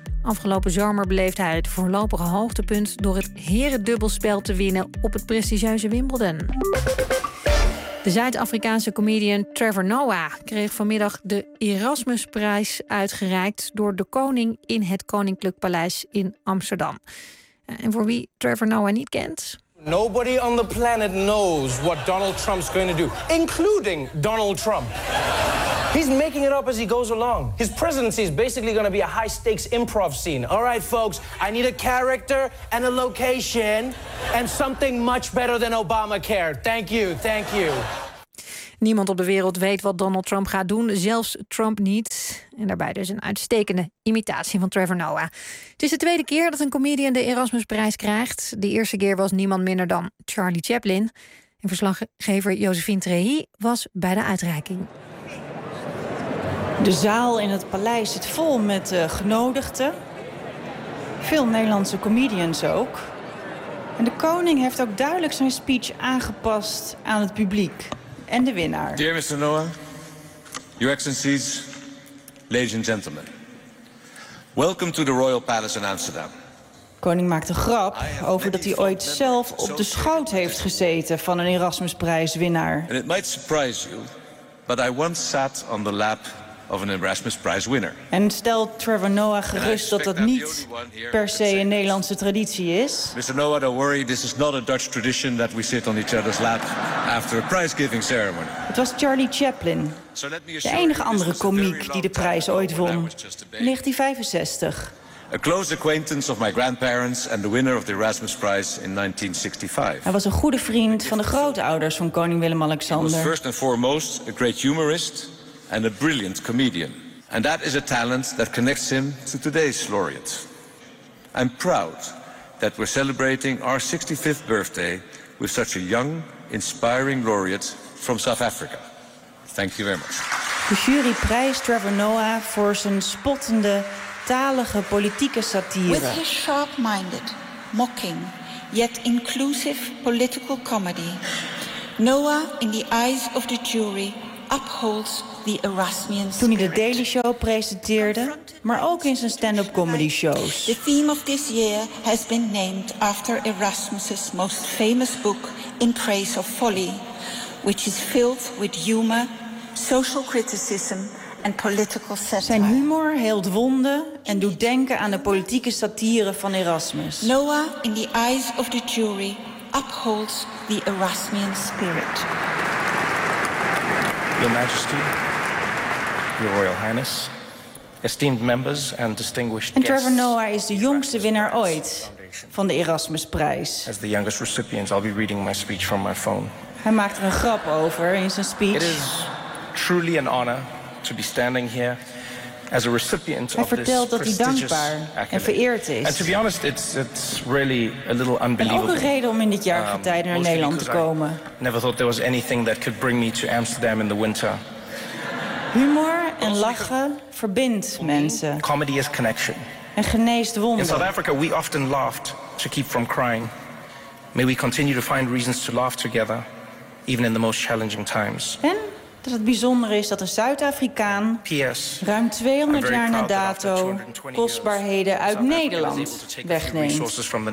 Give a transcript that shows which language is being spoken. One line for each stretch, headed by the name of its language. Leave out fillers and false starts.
Dutch: Afgelopen zomer beleefde hij het voorlopige hoogtepunt door het herendubbelspel te winnen op het prestigieuze Wimbledon. De Zuid-Afrikaanse comedian Trevor Noah kreeg vanmiddag de Erasmusprijs uitgereikt door de koning in het Koninklijk Paleis in Amsterdam. En voor wie Trevor Noah niet kent...
English: Nobody on the planet knows what Donald Trump's going to do, including Donald Trump. He's making it up as he goes along. His presidency is basically going to be a high-stakes improv scene. All right, folks, I need a character and a location and something much better than Obamacare. Thank you.
Dutch: Niemand op de wereld weet wat Donald Trump gaat doen, zelfs Trump niet. En daarbij dus een uitstekende imitatie van Trevor Noah. Het is de tweede keer dat een comedian de Erasmusprijs krijgt. De eerste keer was niemand minder dan Charlie Chaplin. En verslaggever Josephine Trehi was bij de uitreiking. De zaal in het paleis zit vol met genodigden. Veel Nederlandse comedians ook. En de koning heeft ook duidelijk zijn speech aangepast aan het publiek en de winnaar.
English: Dear Mr. Noah, Your Excellencies, ladies and gentlemen. Welcome to the Royal Palace in Amsterdam.
Dutch: Koning maakt een grap over dat hij ooit zelf op de schoot heeft gezeten van een Erasmusprijswinnaar.
English: And it might surprise you, but I once sat on the lap of an Erasmus Prize winner.
Dutch: En stelt Trevor Noah gerust dat dat niet per se een Nederlandse traditie is.
English: Mr. Noah, don't worry, this is not a Dutch tradition that we sit on each other's lap after a prize-giving ceremony.
Dutch: Het was Charlie Chaplin, de enige andere komiek die de prijs ooit won, 1965.
English: A close acquaintance of my grandparents and the winner of the Erasmus Prize in 1965.
Dutch: Hij was een goede vriend van de grootouders van koning Willem-Alexander.
English: He was first and foremost a great humorist and a brilliant comedian. And that is a talent that connects him to today's laureate. I'm proud that we're celebrating our 65th birthday with such a young, inspiring laureate from South Africa. Thank you very much.
Dutch: De jury prijst Trevor Noah voor zijn spottende, talige politieke satire.
English: With his sharp-minded, mocking, yet inclusive political comedy, Noah, in the eyes of the jury, upholds the Erasmian spirit.
Dutch: Toen hij de Daily Show presenteerde, maar ook in zijn stand-up comedy shows.
English: The theme of this year has been named after Erasmus's most famous book, In Praise of Folly, which is filled with humor, social criticism and political satire.
Dutch: Zijn humor heelt wonden en doet denken aan de politieke satire van Erasmus.
English: Noah, in the eyes of the jury, upholds the Erasmian spirit. Your Majesty, Your Royal Highness, esteemed members and distinguished guests.
Dutch: En Trevor Noah is de jongste winnaar ooit van de Erasmusprijs.
English: As the youngest recipient, I'll be reading my speech from my phone.
Dutch: Hij maakt er een grap over in zijn speech.
English: It is truly an honor to be standing here as a recipient of this
Dutch: dankbaar en vereerd is.
English: And to be honest, it's really a little unbelievable.
Dutch: En ook een reden om in dit jaar van tijden naar Nederland te komen.
English: I never thought there was anything that could bring me to Amsterdam in the winter.
Dutch: Humor en lachen verbindt mensen.
English: Comedy is connection.
Dutch: En geneest wonden.
English: In South Africa we often laughed to keep from crying. May we continue to find reasons to laugh together even in the most challenging times.
Dutch: En? Dat het bijzonder is dat een Zuid-Afrikaan ruim 200 jaar na dato kostbaarheden uit Nederland wegneemt.